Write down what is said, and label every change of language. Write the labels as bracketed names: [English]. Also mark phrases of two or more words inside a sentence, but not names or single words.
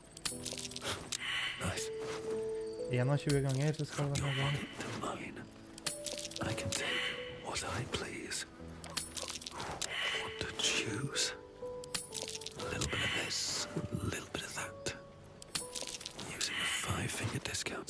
[English] Nice. [Norwegian] 21 ganger så skal [English] From [Norwegian] det [English] your [Norwegian] være [English] pocket to mine. I can take what I please. What to choose? A little bit of this, a little bit of that. Using a 5-finger discount.